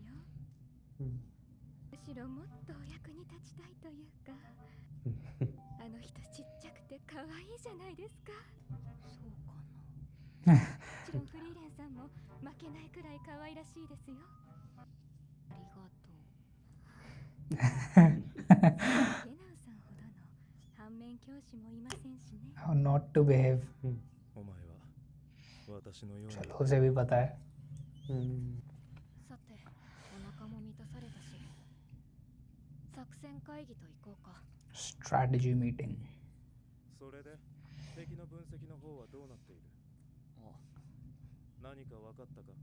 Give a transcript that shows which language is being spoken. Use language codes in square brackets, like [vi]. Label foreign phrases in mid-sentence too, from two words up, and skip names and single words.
[ja] むしろもっとお役に立ちたいというか、あの人ちっちゃくて可愛いじゃないですか。そうかな。もちろんフリーレンさんも負けないくらい可愛らしいですよ。ありがとう。ゲナウさんほどの反面教師もいませんしね。 [en] How not to behave. [ja] お前は私のように [hi] चलो उसे भी पता है. [ja] さて、お腹も満たされたし、作戦会議と行こうか。 [en] Strategy meeting. [ja] それで敵の分析の方はどうなっている？何か分かったか？